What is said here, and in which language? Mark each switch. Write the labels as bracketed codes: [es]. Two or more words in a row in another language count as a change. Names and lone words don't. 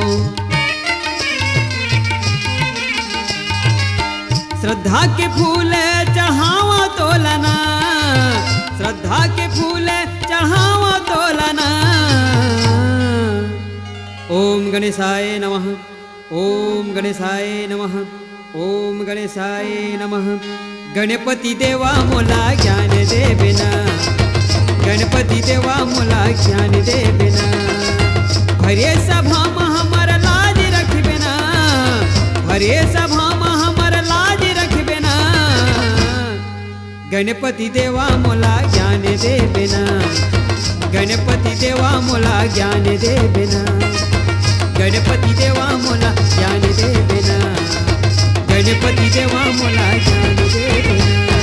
[hne] श्रद्धा के फूल चढ़ावा तोलना, श्रद्धा के फूल चढ़ावा तोलना। [sa] ओम गणेशाय नमः, ओम गणेशाय नमः, ओम गणेशाय नमः। [hne] गणपति देवा मोला ज्ञान दे बिना, गणपति देवा मोला ज्ञान दे बिना। हरे सभा में हमर लाज रखबे ना, हरे सभा में हमर लाज रख गणपती देवा मोला ज्ञान दे बिना, गणपती देवा मोला ज्ञान दे बिना, गणपती देवा मोला ज्ञान दे बिना, गणपती देवा मोला ज्ञान दे बिना।